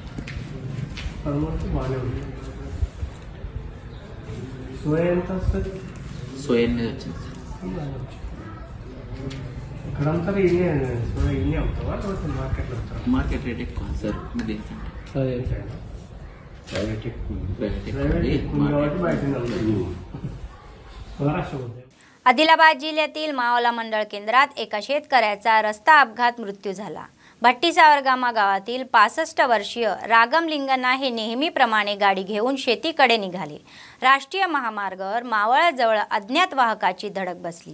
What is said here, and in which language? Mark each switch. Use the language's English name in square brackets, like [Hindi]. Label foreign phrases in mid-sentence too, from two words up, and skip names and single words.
[Telugu] 13 బాగానే ఉంది. సోయా ఎంత వస్తుంది? సోయా అనేది వచ్చింది ఇక్కడంతా సోయా ఇన్ని అవుతావా లేకపోతే మార్కెట్లో అవుతావా? మార్కెట్ రేట్ ఎక్కువ సార్. మరి ప్రైవేట్ ఎక్కువ కాబట్టి బయట महाराष्ट्र. [Marathi] आदिलाबाद जिल्ह्यातील मावला मंडळ केंद्रात एका शेतकऱ्याचा रस्ता अपघात मृत्यू झाला. भट्टीसावरगामा गावातील 65 वर्षीय रागम लिंगना हे नेहमीप्रमाणे गाडी घेऊन शेतीकडे निघाले. राष्ट्रीय महामार्गावर मावळजवळ अज्ञात वाहकाची धडक बसली.